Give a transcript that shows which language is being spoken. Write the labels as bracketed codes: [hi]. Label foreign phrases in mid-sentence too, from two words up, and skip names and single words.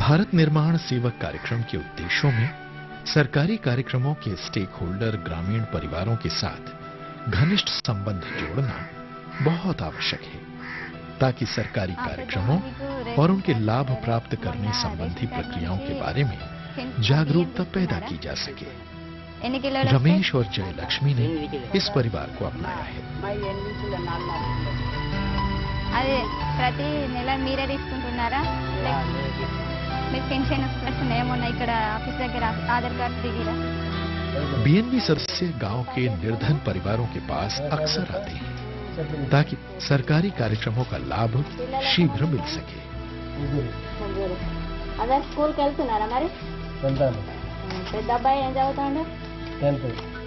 [hi] भारत निर्माण सेवक कार्यक्रम के उद्देश्यों में सरकारी कार्यक्रमों के स्टेक होल्डर ग्रामीण परिवारों के साथ घनिष्ठ संबंध जोड़ना बहुत आवश्यक है, ताकि सरकारी कार्यक्रमों और उनके लाभ प्राप्त करने संबंधी प्रक्रियाओं के बारे में जागरूकता पैदा की जा सके। रमेश और जयलक्ष्मी ने इस परिवार को अपनाया है। [te] అదే ప్రతి నెల మీరే తీసుకుంటున్నారా? మీకు పెన్షన్ వస్తున్నాయా? మొన్న ఇక్కడ ఆఫీస్ దగ్గర ఆధార్ కార్డు దిగిరా? [hi] बीएनबी सदस्य गांव के निर्धन परिवारों के पास अक्सर आते हैं, ताकि सरकारी कार्यक्रमों का लाभ शीघ्र मिल सके। [te] అదే స్కూల్కి వెళ్తున్నారా మరి? వెళ్తాను. పెద్ద అబ్బాయి ఏం చదువుతాడు? 10th.